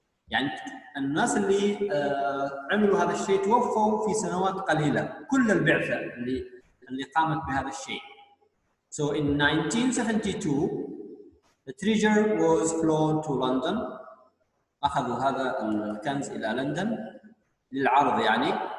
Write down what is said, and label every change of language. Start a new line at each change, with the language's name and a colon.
Arabic: يعني الناس اللي عملوا هذا الشيء توفوا في سنوات قليلة، كل البعثة اللي قامت بهذا الشيء.
English: So in 1972, the treasure was flown to London.
Arabic: أخذوا هذا الكنز إلى لندن للعرض يعني.